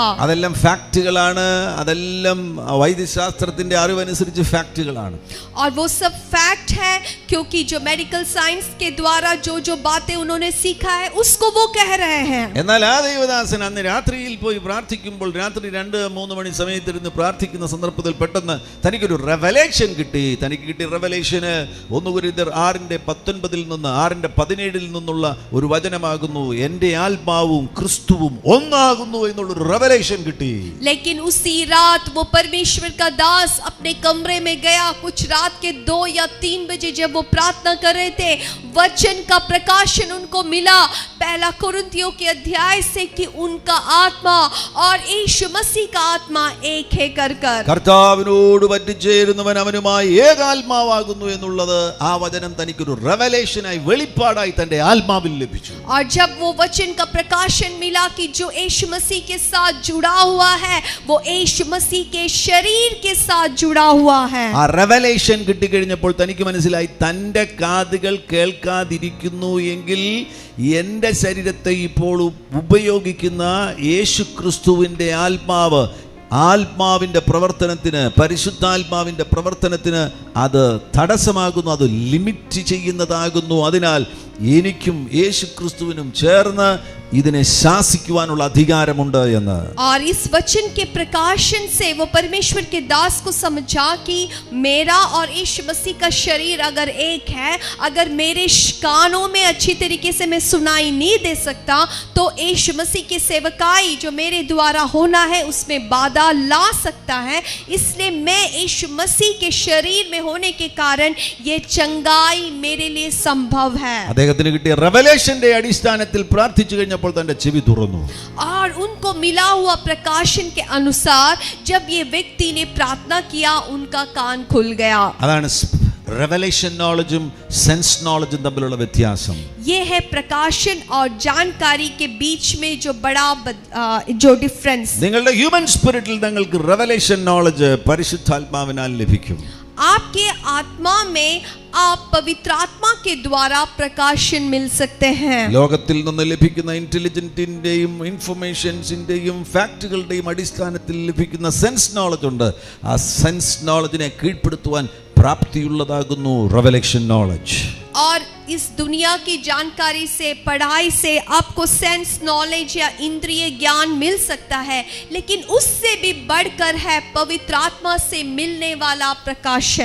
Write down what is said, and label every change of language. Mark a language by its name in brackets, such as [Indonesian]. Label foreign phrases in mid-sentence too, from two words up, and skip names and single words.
[Malayalam] അതെല്ലാം ഫാക്റ്റുകളാണ്. അതെല്ലാം വൈദ്യശാസ്ത്രത്തിന്റെ അറിവനുസരിച്ച് ഫാക്റ്റുകളാണ്. [Hindi] और वो सब फैक्ट है, क्योंकि जो [English] medical science [Hindi] के द्वारा जो जो बातें उन्होंने सीखा है उसको वो कह रहे हैं. [Malayalam] എന്നാൽ ആ ദൈവദാസൻ അന്ന് രാത്രിയിൽ പോയി പ്രാർത്ഥിക്കുമ്പോൾ, രാത്രി 2-3 മണി സമയത്തിരുന്ന് പ്രാർത്ഥിക്കുന്ന സന്ദർഭത്തിൽ പെട്ടെന്ന് തനിക്കൊരു റെവലേഷൻ കിട്ടി. തനിക്ക് കിട്ടിയ റെവലേഷന് 1 കൊരിന്ത്യർ 6:19 നിന്ന് 6:17 നിന്നുള്ള ഒരു വചനമാകുന്നു, എൻ്റെ ആത്മാവും ക്രിസ്തുവും ഒന്നാകുന്നു എന്നുള്ളൊരു റെവലേഷൻ കിട്ടി. [Hindi] लेकिन उसी रात वो परमेश्वर का दास अपने कमरे में गया. कुछ रात के 2 या 3 बजे जब वो प्रार्थना कर रहे थे, वचन का प्रकाशन उनको मिला 1 कुरिन्थियों के अध्याय से कि उनका आत्मा और यीशु मसीह का आत्मा एक है कर [Malayalam] കർത്താവിനോട് പറ്റിച്ചേരുന്നവൻ അവനുമായി ഏകാത്മാവാകുന്നു എന്നുള്ളത് ആ വചനം തനിക്കൊരു റെവലേഷനായി, വെളിപ്പാടായി തന്റെ ആത്മാവിൽ ലഭിച്ചു. [Hindi] और जब वो वचन का प्रकाशन मिला कि जो यीशु मसीह के साथ जुड़ा हुआ है वो यीशु मसीह के शरीर के साथ जुड़ा हुआ है. [Malayalam] ആ റെവലേഷൻ കിട്ടിക്കഴിഞ്ഞപ്പോൾ തനിക്ക് മനസ്സിലായി, തന്റെ കാതുകൾ കേൾക്കാതിരിക്കുന്നു എങ്കിൽ എൻ്റെ ശരീരത്തെ ഇപ്പോൾ ഉപയോഗിക്കുന്ന യേശു ക്രിസ്തുവിൻ്റെ ആത്മാവിൻ്റെ പ്രവർത്തനത്തിന്, പരിശുദ്ധാത്മാവിൻ്റെ പ്രവർത്തനത്തിന് അത് തടസ്സമാകുന്നു, അത് ലിമിറ്റ് ചെയ്യുന്നതാകുന്നു. അതിനാൽ എനിക്കും യേശു ക്രിസ്തുവിനും ചേർന്ന് ഇതിനെ ശാസിക്കുവാനുള്ള അധികാരമുണ്ട് എന്ന്. [Hindi] और इस वचन के प्रकाशन से वो परमेश्वर के दास को समझा कि मेरा और यीशु मसीह का शरीर अगर एक है, अगर मेरे कानों में अच्छी तरीके से मैं सुनाई नहीं दे सकता, तो यीशु मसीह की सेवकाई जो मेरे द्वारा होना है उसमें बाधा ला सकता है. इसलिए मैं यीशु मसीह के शरीर में होने के कारण ये चंगाई मेरे लिए संभव है. [Malayalam] അദ്ദേഹത്തിന് കിട്ടിയ റെവലേഷന്റെ അടിസ്ഥാനത്തിൽ പ്രാർത്ഥിച്ചു കഴിഞ്ഞപ്പോൾ തന്റെ ചെവി തുറന്നു. [Hindi] और उनको मिला हुआ प्रकाशन के अनुसार जब ये व्यक्ति ने प्रार्थना किया, उनका कान खुल गया. [Malayalam] അതാണ് [English] revelation knowledge sense knowledge [Malayalam] തമ്മിലുള്ള വ്യത്യാസം. [Hindi] ये है प्रकाशन और जानकारी के बीच में जो बड़ा जो डिफरेंस. [Malayalam] നിങ്ങളുടെ [English] human spirit [Malayalam] നിങ്ങൾക്ക് [English] revelation knowledge [Malayalam] പരിശുദ്ധാത്മാവിനാൽ ലഭിക്കും. [Hindi] आपके आत्मा में आप पवित्र आत्मा के द्वारा प्रकाशन मिल सकते हैं. [Malayalam] ലോകത്തിൽ നിന്ന് ലഭിക്കുന്ന ഇന്റലിജന്റിന്റെയും ഇൻഫർമേഷൻസിന്റെയും ഫാക്ടുകളുടെയും അടിസ്ഥാനത്തിൽ ലഭിക്കുന്ന [English] sense knowledge [Malayalam] ഉണ്ട്. ആ [English] sense knowledge [Malayalam] കീഴ്പ്പെടുത്തുവാൻ പ്രാപ്തിയുള്ളതാകുന്നു [English] revelation knowledge. [Hindi] और इस दुनिया की जानकारी से, पढ़ाई से आपको [English] sense knowledge [Hindi] या इंद्रिय ज्ञान मिल सकता है, लेकिन उससे भी बढ़कर है पवित्र आत्मा से मिलने वाला प्रकाशन.